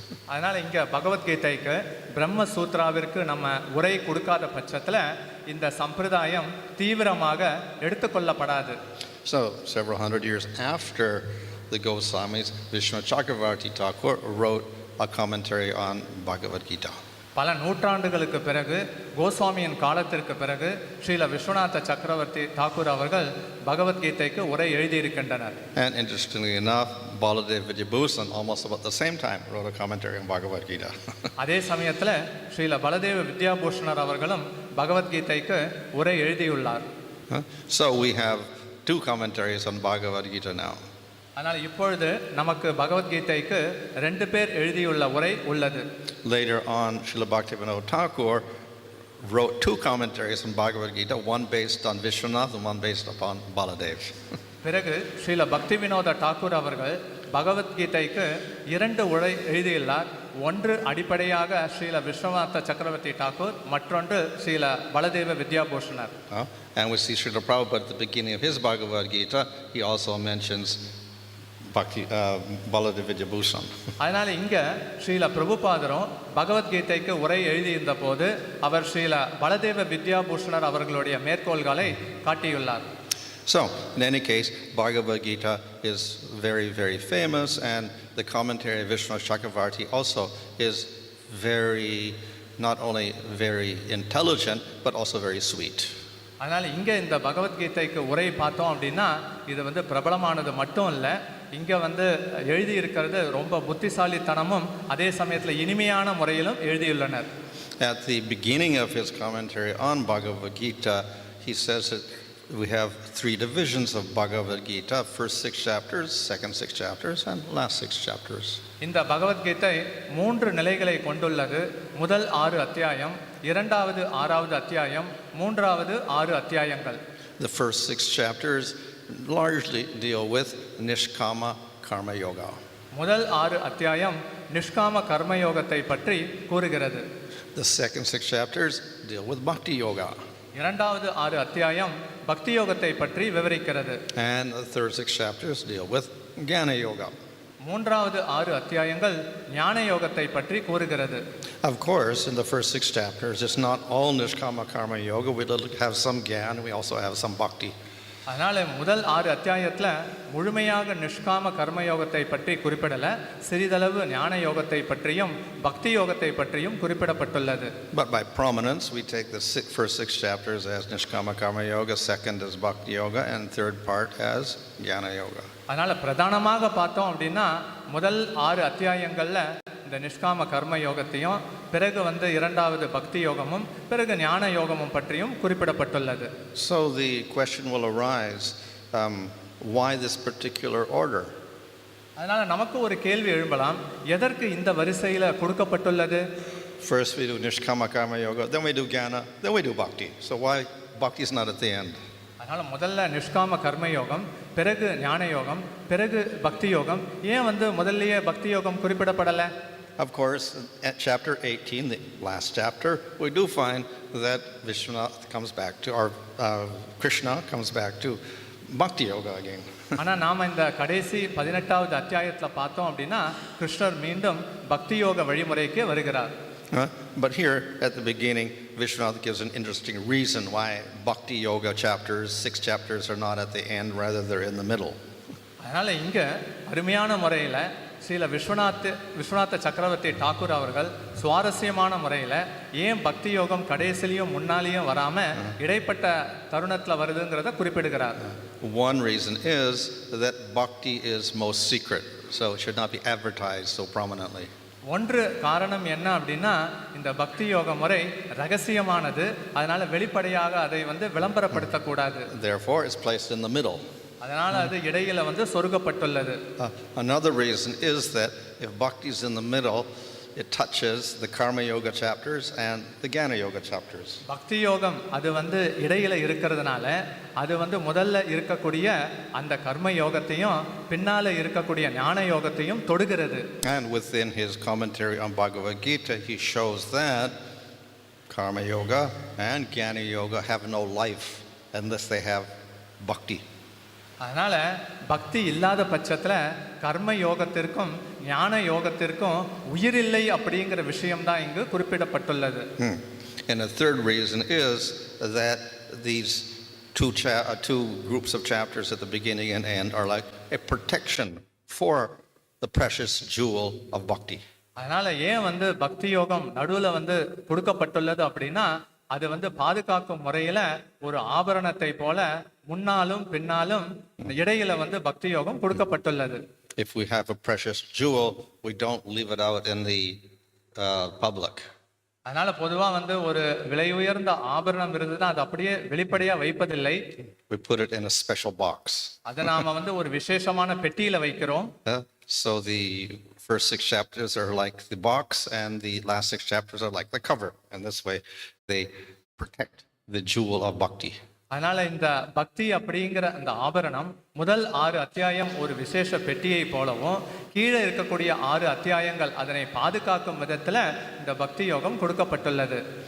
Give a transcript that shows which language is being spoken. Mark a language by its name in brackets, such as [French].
[Tamil] அதனால் இங்கே பகவத்கீதைக்கு பிரம்ம சூத்ராவிற்கு நம்ம உரை கொடுக்காத பட்சத்தில் இந்த சம்பிரதாயம் தீவிரமாக எடுத்துக்கொள்ளப்படாது. [English] So, several hundred years after the Goswamis, Vishnu Chakravarti Thakur wrote a commentary on Bhagavad Gita. [Tamil] பல நூற்றாண்டுகளுக்கு பிறகு கோஸ்வாமியின் காலத்திற்கு பிறகு ஸ்ரீல விஸ்வநாத சக்கரவர்த்தி தாக்கூர் அவர்கள் பகவத்கீதைக்கு உரை எழுதியிருக்கின்றனர். [English] And interestingly enough, Baladev Vidyabhusan almost about the same time wrote a commentary on Bhagavad Gita. [Tamil] அதே சமயத்தில் ஸ்ரீல பலதேவ வித்யாபூஷணர் அவர்களும் பகவத்கீதைக்கு உரை எழுதியுள்ளார். [English] So we have two commentaries on Bhagavad Gita now. [Tamil] ஆனால் இப்பொழுது நமக்கு பகவத்கீதைக்கு 2 பேர் எழுதியுள்ள உரை உள்ளது. [English] Later on, Srila Bhaktivinoda Thakur wrote 2 commentaries on Bhagavad Gita, one based on Vishwanath and one based upon Baladev. [Tamil] பிறகு ஸ்ரீல பக்தி வினோத டாக்கூர் அவர்கள் பகவத்கீதைக்கு 2 உரை எழுதியுள்ளார். ஒன்று அடிப்படையாக ஸ்ரீல விஸ்வநாத சக்கரவர்த்தி டாக்கூர், மற்றொன்று Srila பலதேவ வித்யாபூஷணர். [English] And we see Srila Prabhupada at the beginning of his Bhagavad Gita, he also mentions Bhakti, Baladeva Vidyabhushan. [Tamil] அதனால இங்க ஸ்ரீல பிரபுபாதரும் பகவத்கீதைக்கு உரை எழுதியிருந்த போது அவர் ஸ்ரீல பலதேவ வித்யாபூஷணர் அவர்களுடைய மேற்கோள்களை காட்டியுள்ளார். [English] So, in any case, Bhagavad Gita is very, very famous, and the commentary of Vishnu Chakravarti also is very, not only very intelligent, but also very sweet. [Tamil] அதனால் இங்கே இந்த பகவத்கீதைக்கு உரை பார்த்தோம் அப்படின்னா இது வந்து பிரபலமானது மட்டும் இல்லை, இங்கே வந்து எழுதியிருக்கிறது ரொம்ப புத்திசாலித்தனமும் அதே சமயத்தில் இனிமையான முறையிலும் எழுதியுள்ளனர். [English] At the beginning of his commentary on Bhagavad Gita, he says that we have 3 divisions of Bhagavad Gita: first 6 chapters, second 6 chapters, and last 6 chapters. [Tamil] இந்த பகவத்கீதை 3 நிலைகளை கொண்டுள்ளது. முதல் 6 அத்தியாயம், இரண்டாவது 6வது அத்தியாயம், மூன்றாவது 6 அத்தியாயங்கள். [English] The first 6 chapters largely deal with Nishkama Karma Yoga. [Tamil] முதல் 6 அத்தியாயம் நிஷ்காம கர்மயோகத்தை பற்றி கூறுகிறது. [English] The second 6 chapters deal with Bhakti Yoga. [Tamil] இரண்டாவது 6 அத்தியாயம் பக்தி யோகத்தை பற்றி விவரிக்கிறது. [English] And the third 6 chapters deal with Jnana Yoga. [Tamil] மூன்றாவது 6 அத்தியாயங்கள் ஞான யோகத்தை பற்றி கூறுகிறது. [English] Of course, in the first 6 chapters, it's not all Nishkama Karma Yoga. We have some Jnana, we also have some Bhakti. [Tamil] அதனால் முதல் 6 அத்தியாயத்தில் முழுமையாக நிஷ்காம கர்மயோகத்தை பற்றி குறிப்பிடலை, சிறிதளவு ஞான யோகத்தை பற்றியும் பக்தி யோகத்தை பற்றியும் குறிப்பிடப்பட்டுள்ளது. [English] But by prominence, we take the first 6 chapters as Nishkama Karma Yoga, second as Bhakti Yoga, and third part as Jnana Yoga. [Tamil] அதனால் பிரதானமாக பார்த்தோம் அப்படின்னா முதல் 6 அத்தியாயங்களில் இந்த நிஷ்காம கர்ம யோகத்தையும், பிறகு வந்து இரண்டாவது பக்தி யோகமும், பிறகு ஞான யோகமும் பற்றியும் குறிப்பிடப்பட்டுள்ளது. [English] So the question will arise, why this particular order? [Tamil] அதனால் நமக்கு ஒரு கேள்வி எழும்பலாம், எதற்கு இந்த வரிசையில் கொடுக்கப்பட்டுள்ளது? [English] First we do Nishkama Karma Yoga, then we do Jnana, then we do Bhakti. So why Bhakti is not at the end? [Tamil] அதனால் முதல்ல நிஷ்காம கர்ம யோகம், பிறகு ஞான யோகம், பிறகு பக்தி யோகம். ஏன் வந்து முதல்லயே பக்தி யோகம் குறிப்பிடப்படலை? [English] Of course, at chapter 18, the last chapter, we do find that Vishwanath comes back to, or Krishna comes back to Bhakti Yoga again. [Tamil] ஆனால் நாம் இந்த கடைசி 18வது அத்தியாயத்தில் பார்த்தோம் அப்படின்னா கிருஷ்ணர் மீண்டும் பக்தி யோக வழிமுறைக்கு வருகிறார். [English] But here at the beginning, Vishwanath gives an interesting reason why Bhakti Yoga chapters, 6 chapters, are not at the end, rather they're in the middle. [Tamil] அதனால் இங்கே அருமையான முறையில் ஸ்ரீல விஸ்வநாத சக்கரவர்த்தி டாக்கூர் அவர்கள் சுவாரஸ்யமான முறையில் ஏன் பக்தி யோகம் கடைசிலையும் முன்னாலேயும் வராமல் இடைப்பட்ட தருணத்தில் வருதுங்கிறத குறிப்பிடுகிறார். [English] One reason is that Bhakti is most secret, so it should not be advertised so prominently. [Tamil] ஒன்று காரணம் என்ன அப்படின்னா இந்த பக்தி யோக முறை ரகசியமானது, அதனால வெளிப்படையாக அதை வந்து விளம்பரப்படுத்தக்கூடாது. [English] Therefore, it's placed in the middle. [Tamil] அதனால அது இடையில வந்து சொருகப்பட்டுள்ளது. [English] Another reason is that if Bhakti is in the middle, it touches the Karma Yoga chapters and the Jnana Yoga chapters. [Tamil] பக்தி யோகம் அது வந்து இடையில இருக்கிறதுனால அது வந்து முதல்ல இருக்கக்கூடிய அந்த கர்ம யோகத்தையும் பின்னால இருக்கக்கூடிய ஞான யோகத்தையும் தொடுகிறது. [English] And within his commentary on Bhagavad Gita, he shows that Karma Yoga and Jnana Yoga have no life unless they have Bhakti. [Tamil] அதனால பக்தி இல்லாத பட்சத்தில் கர்ம யோகத்திற்கும் ஞான யோகத்திற்கும் உயிரில்லை அப்படிங்கிற விஷயம்தான் இங்கு குறிப்பிடப்பட்டுள்ளது. [English] And the third reason is that these two groups of chapters at the beginning and end are like a protection for the precious jewel of Bhakti. [Tamil] அதனால ஏன் வந்து பக்தி யோகம் நடுவில் வந்து கொடுக்கப்பட்டுள்ளது அப்படின்னா அது வந்து பாதுகாக்கும் முறையில ஒரு ஆபரணத்தை போல முன்னாலும் பின்னாலும் இடையில வந்து பக்தி யோகம் கொடுக்கப்பட்டுள்ளது. [English] If we have a precious jewel, we don't leave it out in the public. [Tamil] அதனால பொதுவா வந்து ஒரு விலை உயர்ந்த ஆபரணம் இருந்ததுன்னா அது அப்படியே வெளிப்படையா வைப்பதில்லை. [English] We put it in a special box. [Tamil] அதை நாம வந்து ஒரு விசேஷமான பெட்டியில வைக்கிறோம். [English] So the first 6 chapters are like the box, and the last 6 chapters are like the cover. And this way, they protect the jewel of bhakti. [Tamil] அதனால இந்த பக்தி அப்படிங்கிற அந்த ஆபரணம் முதல் 6 அத்தியாயம் ஒரு விசேஷ பெட்டியை போலவும் கீழே இருக்கக்கூடிய 6 அத்தியாயங்கள் அதனை பாதுகாக்கும் விதத்துல இந்த பக்தி யோகம் கொடுக்கப்பட்டுள்ளது.